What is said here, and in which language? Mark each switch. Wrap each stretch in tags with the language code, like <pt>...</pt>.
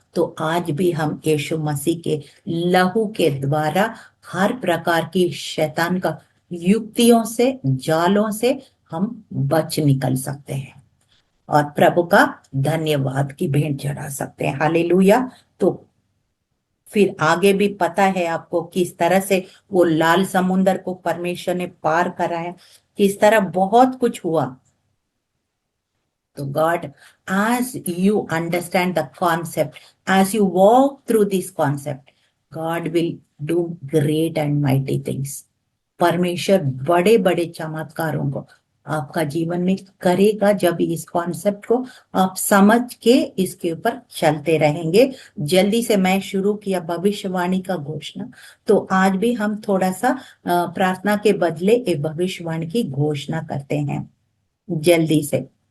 <hi>तो आज भी हम यीशु मसीह के लहू के द्वारा हर प्रकार की शैतान का युक्तियों से, जालों से हम बच निकल सकते हैं और प्रभु का धन्यवाद की भेंट चढ़ा सकते हैं। हालेलुया। तो फिर आगे भी पता है आपको किस तरह से वो लाल समुंदर को परमेश्वर ने पार कराया, किस तरह बहुत कुछ हुआ।</hi> <en>तो God, as you understand the concept, as you walk through this concept, God will do great and mighty things.</en> <hi>परमेश्वर बड़े बड़े चमत्कारों को आपका जीवन में करेगा जब इस कॉन्सेप्ट को आप समझ के इसके ऊपर चलते रहेंगे। जल्दी से मैं शुरू किया भविष्यवाणी का घोषणा, तो आज भी हम थोड़ा सा प्रार्थना के बदले एक भविष्यवाणी की घोषणा करते हैं जल्दी से।</hi>